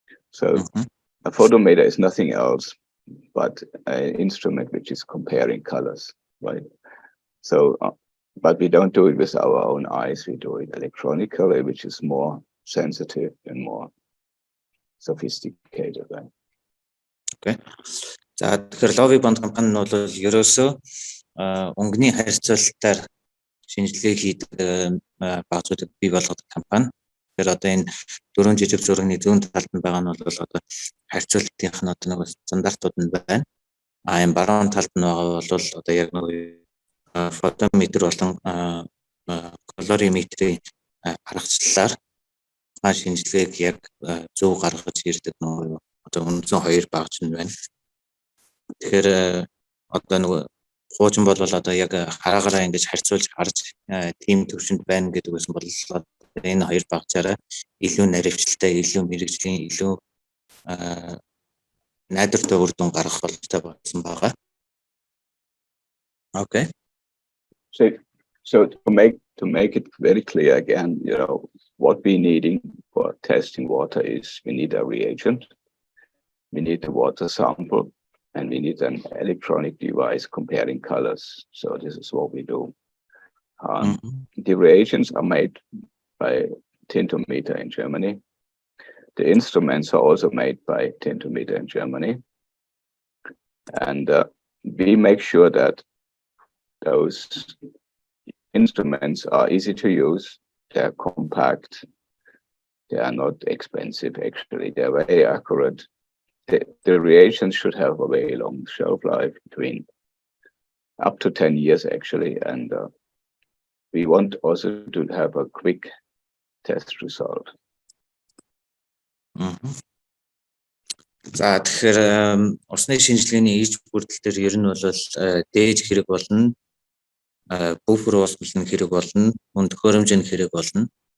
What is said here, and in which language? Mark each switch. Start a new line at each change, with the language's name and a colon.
English: So a photometer is nothing else but an instrument which is comparing colors, right? So but we don't do it with our own eyes, we do it electronically, which is more sensitive and more sophisticated. Okay.
Mongolian: За тэгэхээр лоби бонд компани нь бол ерөөсөө өнгөний харьцуулалтаар шинжилгээ хийдэг багцуудад бий болгодог компани. Тэгэхээр одоо энэ дөрвөн жижиг зургийн зүүн талд нь байгаа нь бол одоо харьцуулалтынх нь одоо нэг стандартууд нь байна. Энэ баруун талд нь байгаа бол одоо яг нэг фотометр болон колориметрийн аргачлалаар шинжилгээг яг зөв гаргаж ирдэг нөгөө одоо үндсэн хоёр багц нь байна. Тэгэхээр одоо нөгөө хуучин бол одоо яг хараагаараа ингэж харьцуулж харж тийм төвшөнд байна гэдэг үсэн бол энэ хоёр багцаараа илүү наривчлалтай, илүү мэрэгжлийн, илүү найдвартай үр дүн гаргах боломжтой болсон байгаа.
English: Okay. So to make it very clear again, you know, what we needing for testing water is we need a reagent, we need a water sample, and we need an electronic device comparing colors. So this is what we do. The reagents are made by Tintometer in Germany. The instruments are also made by Tintometer in Germany. And we make sure that those instruments are easy to use, they're compact, they are not expensive actually, they're very accurate. The reagents should have a very long shelf life, between up to 10 years actually, and we want also to have a quick test result.
Mongolian: За тэгэхээр усны шинжилгээний иж бүрдэл дээр ер нь бол дээж хэрэг болно, буфер уусмал нь хэрэг болно, мөн төхөөрөмж нь хэрэг болно.